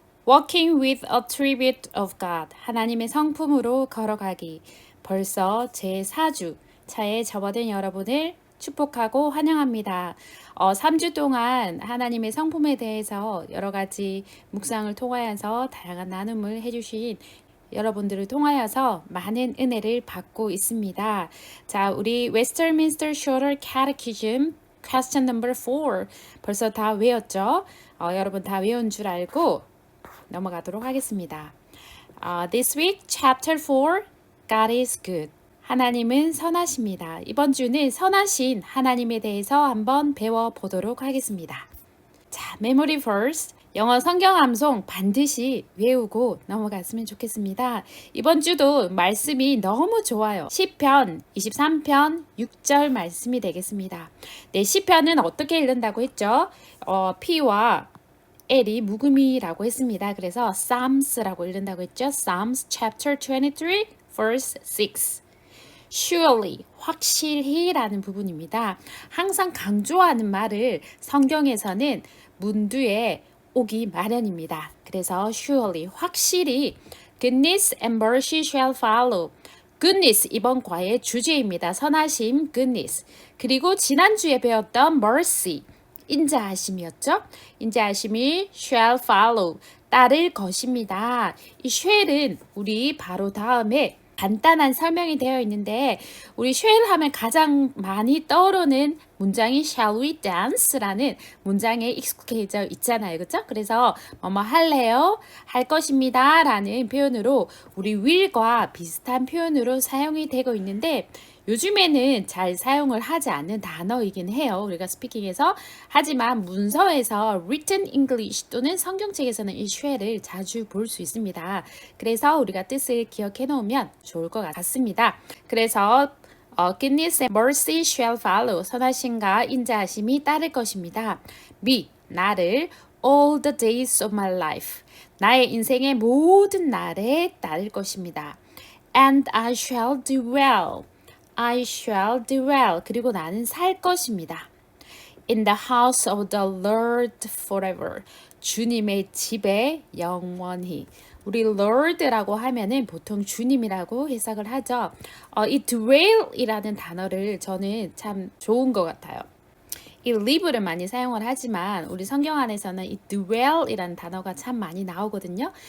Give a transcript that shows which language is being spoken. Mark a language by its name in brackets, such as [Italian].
[English] Walking with a tribute of God. [Korean] 하나님의 성품으로 걸어가기. 벌써 제4주 차에 접어든 여러분을 축복하고 환영합니다. 3주 동안 하나님의 성품에 대해서 여러 가지 묵상을 통하여서 다양한 나눔을 해주신 여러분들을 통하여서 많은 은혜를 받고 있습니다. 자, 우리 [English] Westminster Shorter Catechism Question number 4 [Korean] 벌써 다 외웠죠? 여러분 다 외운 줄 알고 넘어가도록 하겠습니다. [English] This week, chapter 4, God is good. [Korean] 하나님은 선하십니다. 이번 주는 선하신 하나님에 대해서 한번 배워보도록 하겠습니다. 자, memory verse. 영어 성경 암송 반드시 외우고 넘어갔으면 좋겠습니다. 이번 주도 말씀이 너무 좋아요. 시편 23편 6절 말씀이 되겠습니다. 네, 시편은 어떻게 읽는다고 했죠? P와 L이 묵음이라고 했습니다. 그래서 Psalms라고 읽는다고 했죠. [English] Psalms chapter 23 verse 6. [Korean] Surely, 확실히 라는 부분입니다. 항상 강조하는 말을 성경에서는 문두에 오기 마련입니다. [English] 그래서 surely, 확실히 goodness and mercy shall follow. [Korean] goodness 이번 과의 주제입니다. 선하심 goodness. 그리고 지난주에 배웠던 mercy 인자하심이었죠. 인자하심이 [English] shall follow [Korean] 따를 것입니다. 이 shall은 우리 바로 다음에 간단한 설명이 되어 있는데 우리 shall 하면 가장 많이 떠오르는 문장이 [English] shall we dance [Korean] 라는 문장에 익숙해져 있잖아요. 그렇죠? 그래서 뭐뭐 할래요? 할 것입니다. 라는 표현으로 우리 will과 비슷한 표현으로 사용이 되고 있는데 요즘에는 잘 사용을 하지 않는 단어이긴 해요. 우리가 스피킹에서. 하지만 문서에서 [English] written English [Korean] 또는 성경책에서는 이 shall을 자주 볼 수 있습니다. 그래서 우리가 뜻을 기억해 놓으면 좋을 것 같습니다. [English] 그래서 goodness and mercy shall follow. [Korean] 선하심과 인자하심이 따를 것입니다. [English] me, 나를 all the days of my life. [Korean] 나의 인생의 모든 날에 따를 것입니다. [English] And I shall do well. I shall dwell. [Korean] 그리고 나는 살 것입니다. [English] In the house of the Lord forever. [Korean] 주님의 집에 영원히. 우리 Lord라고 하면은 보통 주님이라고 해석을 하죠. 이 dwell이라는 단어를 저는 참 좋은 것 같아요. 이 live를 많이 사용을 하지만 우리 성경 안에서는 이 dwell이라는 단어가 참 많이 나오거든요.